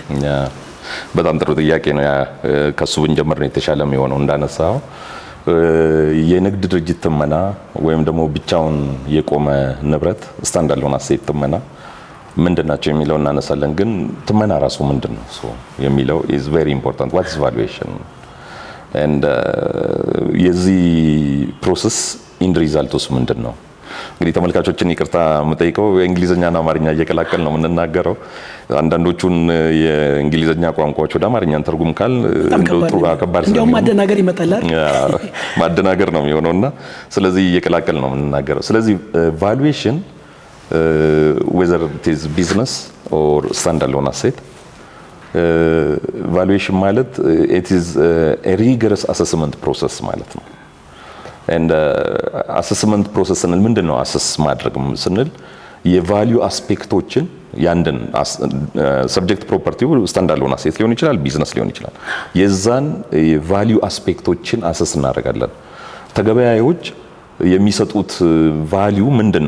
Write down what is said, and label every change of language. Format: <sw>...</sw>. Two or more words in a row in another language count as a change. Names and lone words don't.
<am>በጣም ጥሩ ጥያቄ ነው። ከሱ ብንጀምር ነው የተሻለ የሚሆነው። እንዳነሳው የንግድ ድርጅት ትመና ወይም ደግሞ ብቻውን የቆመ ንብረት</am> <en>stand alone asset</en> <am>ትመና ምንድናቸው የሚለው እናነሳለን። ግን ትመና ራሱ ምንድነው የሚለው</am> <en>is very important. what is valuation and የዚህ process end results ምንድነው?</en> <am>እንግዲህ ተመልካቾችን ይቅርታ የምጠይቀው የእንግሊዘኛና አማርኛ እየቀላቀል ነው የምንናገረው። አንዳንዶቹን የእንግሊዘኛ ቋንቋዎች ወደ አማርኛን ተርጉም ካል እንደው ጥሩ አከባድ ነው። እንደውም ማደናገር ይመጣላል። ማደናገር ነው የሚሆነውና ስለዚህ እየቀላቀል ነው የምንናገረው። ስለዚህ</am> <en>valuation whether it is business or standalone asset valuation ማለት it is a rigorous assessment process</en> <am>ማለት ነው።</am> <en>and assessment process</en> <am>ስንል ምንድነው? አሰስ ማድረግ ስንል የቫልዩ አስፔክቶችን ያንደን</am> <en>subject property standalone asset</en> <am>ሊሆን ይችላል፣ ቢዝነስ ሊሆን ይችላል። የዛን የቫልዩ አስፔክቶችን አሰስ እናደርጋለን። ተገበያዮች የሚሰጡት ቫልዩ ምንድነው?</am>